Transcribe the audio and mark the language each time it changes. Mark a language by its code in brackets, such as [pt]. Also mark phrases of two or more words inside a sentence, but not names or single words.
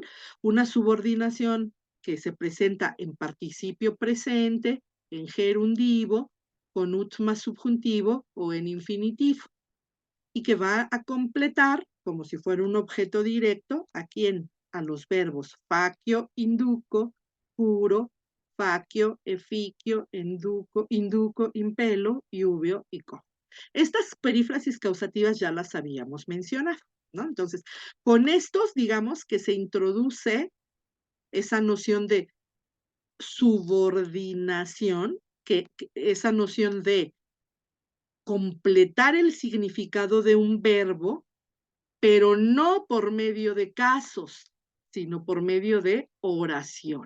[es] Una subordinación que se presenta en participio presente, en gerundivo, con ut más subjuntivo o en infinitivo, y que va a completar, como si fuera un objeto directo, ¿a quién? [la] A los verbos facio, induco, puro, facio, eficio, induco, impelo, iuvio y co. [es] Estas perífrasis causativas ya las habíamos mencionado, ¿no? Entonces, con estos, digamos que se introduce esa noción de subordinación, esa noción de completar el significado de un verbo, pero no por medio de casos, sino por medio de oraciones.